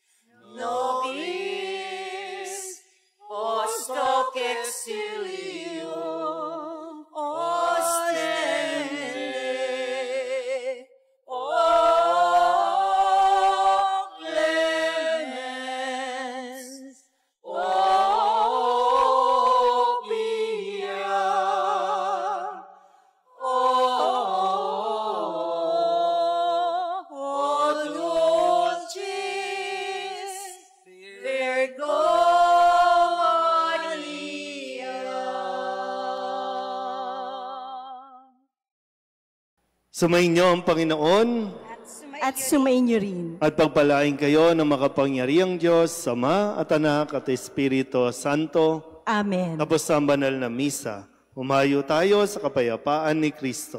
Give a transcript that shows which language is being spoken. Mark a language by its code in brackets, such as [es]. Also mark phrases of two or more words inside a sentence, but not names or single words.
[la] nobis post hoc exilium ostende, o clemens, o pia, o dulcis Virgo Maria. [tl] sumainyo ang Panginoon At sumainyo rin. at pagpalain kayo ng makapangyarihang Diyos, Ama at Anak at Espiritu Santo. Amen. Tapos ang banal na misa, humayo tayo sa kapayapaan ni Kristo.